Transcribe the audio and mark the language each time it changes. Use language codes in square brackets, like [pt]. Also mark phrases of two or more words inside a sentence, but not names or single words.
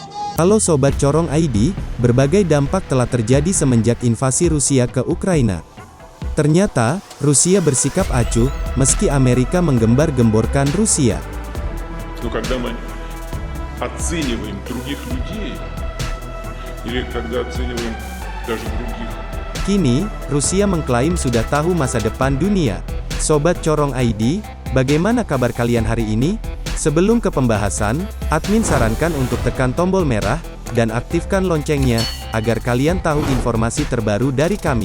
[id] Halo Sobat Corong ID, berbagai dampak telah terjadi semenjak invasi Rusia ke Ukraina. Ternyata, Rusia bersikap acuh, meski Amerika menggembar-gemborkan Rusia. [ru] Но когда мы оцениваем других людей, или когда оцениваем даже других. [id] Kini, Rusia mengklaim sudah tahu masa depan dunia. Sobat Corong ID, bagaimana kabar kalian hari ini? Sebelum ke pembahasan, admin sarankan untuk tekan tombol merah, dan aktifkan loncengnya, agar kalian tahu informasi terbaru dari kami.